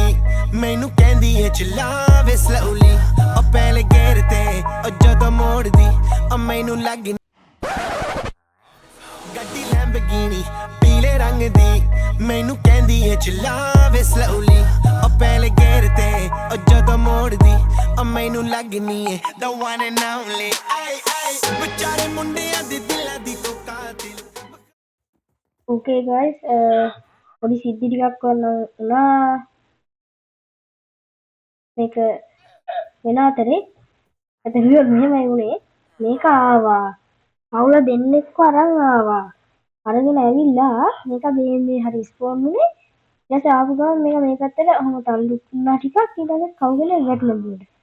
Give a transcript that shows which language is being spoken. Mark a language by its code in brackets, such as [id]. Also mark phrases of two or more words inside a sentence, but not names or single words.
[pa] ਮੈਨੂੰ ਕਹਿੰਦੀ ਏ ਚਲਾਵੇ ਸਲੋਲੀ ਉਹ ਪਹਿਲੇ ਗੇਰ ਤੇ ਉਹ ਜਦੋਂ ਮੋੜਦੀ ਉਹ ਮੈਨੂੰ ਲੱਗ ਗੱਡੀ ਲੈਂਬਗੀਨੀ ਪੀਲੇ ਰੰਗ ਦੀ ਮੈਨੂੰ ਕਹਿੰਦੀ ਏ ਚਲਾਵੇ ਸਲੋਲੀ ਉਹ ਪਹਿਲੇ ਗੇਰ ਤੇ ਉਹ ਜਦੋਂ ਮੋੜਦੀ ਉਹ ਮੈਨੂੰ ਲੱਗਨੀ ਏ [en] the one and only [pa] ਵਿਚਾਰੇ ਮੁੰਡਿਆਂ ਦੇ ਦਿਲਾਂ ਦੀ ਤੂੰ ਕਾਤਿਲ. [en] Okay guys [si] පොඩි සිද්ධි ටිකක් වුණා මේක වෙන අතරේ ඇතරියෝ මෙහෙමයි වුණේ මේක ආවා අවුල දෙන්නෙක්ව අරන් ආවා අරගෙන ඇවිල්ලා මේක මේ හරි ස්පෝන් වුණේ ඊට පස්සේ ආපු ගමන් මේක මේ පැත්තට ඔහොම තල්ලු වුණා ටිකක් ඊට පස්සේ කවුගෙන වැටුණා බුඩ